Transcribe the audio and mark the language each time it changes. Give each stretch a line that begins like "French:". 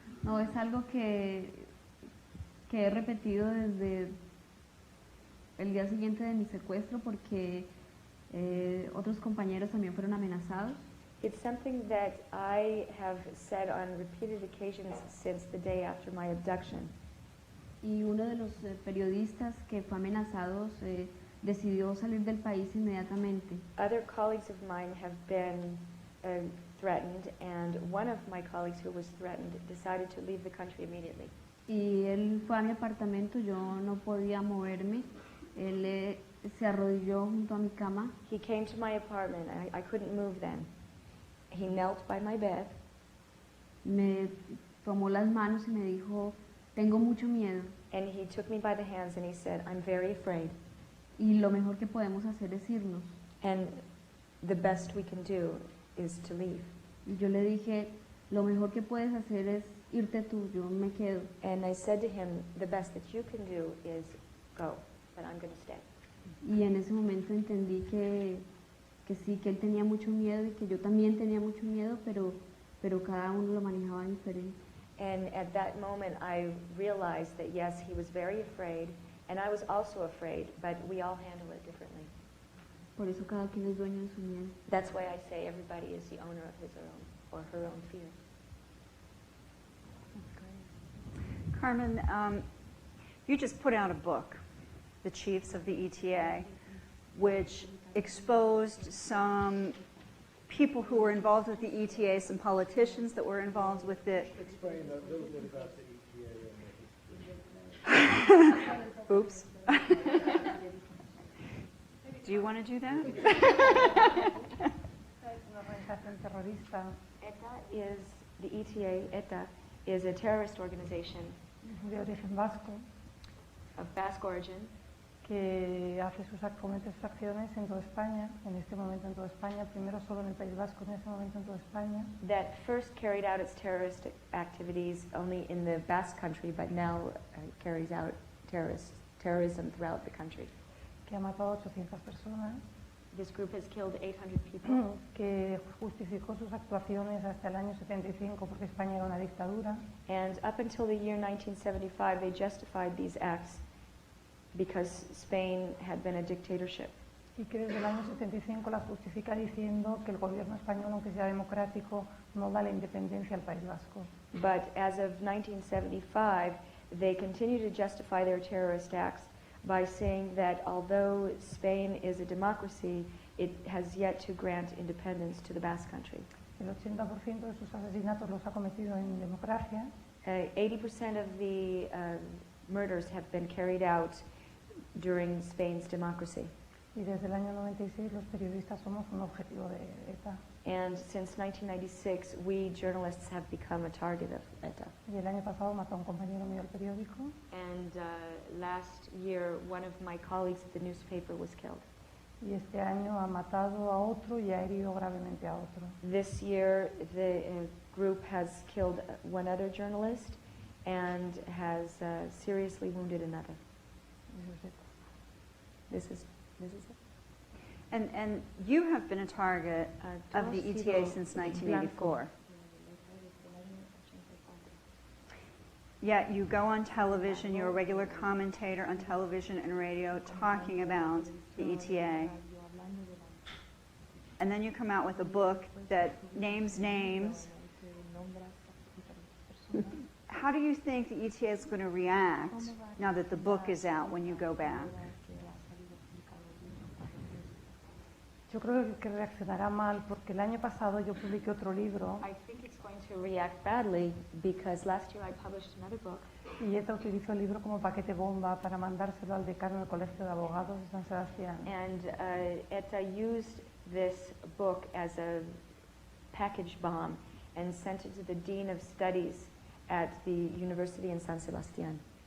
Spanish: No, es algo que he repetido desde el día siguiente de mi secuestro porque otros compañeros también fueron amenazados.
English: It's something that I have said on repeated occasions since the day after my abduction.
Spanish: Y uno de los periodistas que fue amenazado decidió salir del país inmediatamente.
English: Other colleagues of mine have been threatened, and one of my colleagues who was threatened decided to leave the country immediately.
Spanish: Y él fue a mi apartamento, yo no podía moverme, él se arrodilló junto a mi cama.
English: He came to my apartment, and I couldn't move then. He knelt by my bed,
Spanish: Me tomó las manos y me dijo, tengo mucho miedo
English: and he took me by the hands and he said, I'm very afraid,
Spanish: y lo mejor que podemos hacer es irnos.
English: and the best we can do is to leave.
Spanish: Y yo le dije, lo mejor que puedes hacer es irte tú, yo me quedo.
English: And I said to him, the best that you can do is go, but I'm going to stay.
Spanish: Y en ese momento entendí que sí, que él tenía mucho miedo y que yo también tenía mucho miedo, pero cada uno lo manejaba diferente.
English: And at that moment, I realized that yes, he was very afraid, and I was also afraid, but we all handle it differently.
Spanish: Por eso cada quien es dueño de su miedo.
English: That's why I say everybody is the owner of his or her own fear. Carmen, you just put out a book, The Chiefs of the ETA, which exposed some people who were involved with the ETA, some politicians that were involved with it. Explain a little bit about the ETA and the history. Oops. Do you want to do that?
Spanish: Es una organización terrorista
English: ETA is, the ETA, ETA, is a terrorist organization
Spanish: de origen vasco
English: of Basque origin
Spanish: que hace comete sus acciones en toda España, en este momento en toda España, primero solo en el País Vasco, en este momento en toda España,
English: that first carried out its terrorist activities only in the Basque country, but now carries out terrorism throughout the country.
Spanish: que ha matado a 800 personas,
English: This group has killed 800 people,
Spanish: que justificó sus actuaciones hasta el año 75 porque España era una dictadura,
English: and up until the year 1975, they justified these acts because Spain had been a dictatorship.
Spanish: y que desde el año 75 la justifica diciendo que el gobierno español, aunque sea democrático, no da la independencia al País Vasco.
English: But as of 1975, they continue to justify their terrorist acts by saying that although Spain is a democracy, it has yet to grant independence to the Basque country.
Spanish: El 80% de sus asesinatos los ha cometido en democracia
English: 80% of the murders have been carried out during Spain's democracy.
Spanish: y desde el año 96 los periodistas somos un objetivo de ETA.
English: And since 1996, we journalists have become a target of ETA.
Spanish: Y el año pasado mató a un compañero mío del periódico
English: And last year, one of my colleagues at the newspaper was killed.
Spanish: y este año ha matado a otro y ha herido gravemente a otro.
English: This year, the group has killed one other journalist and has seriously wounded another.
Spanish: Eso es ETA.
English: This is it. And you have been a target of the ETA since 1984. Yet you go on television, you're a regular commentator on television and radio talking about the ETA. And then you come out with a book that names names. How do you think the ETA is going to react now that the book is out when you go back?
Spanish: Yo creo que reaccionará mal porque el año pasado yo publiqué otro libro
English: I think it's going to react badly because last year I published another book
Spanish: y ETA utilizó el libro como paquete bomba para mandárselo al decano del Colegio de Abogados de San Sebastián.
English: and ETA used this book as a package bomb and sent it to the Dean of Studies at the University in San Sebastián.